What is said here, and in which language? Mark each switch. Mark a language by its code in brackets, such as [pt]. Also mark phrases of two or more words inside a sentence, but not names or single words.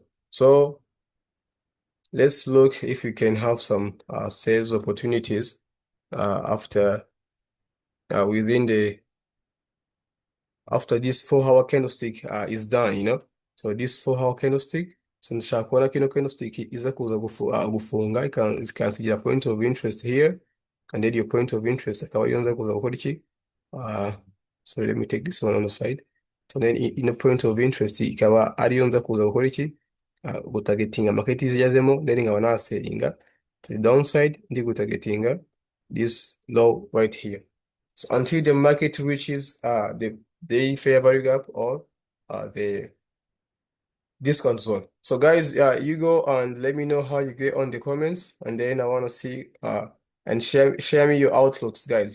[en] So let's look if we can have some sales opportunities after within the after this 4 hour candlestick is done, So this 4 hour candlestick, so [rw] ndashaka kubona kino candlestick iza kuza gufunga ikansigira [en] point of interest here, and then your point of interest [rw] akaba ariyo nza kuza gukora iki? [en] Uh, so let me take this one on the side. So then in a point of interest [rw] ikaba ariyo nza kuza gukora iki? Gutargetinga market izijazemo, then nkaba naselinga [en] to the downside, [rw] ndi gutargetinga [en] this low right here. So until the market reaches the day fair value gap or the discount zone. So guys, you go and let me know how you get on the comments, and then I want to see and share me your outlooks, guys.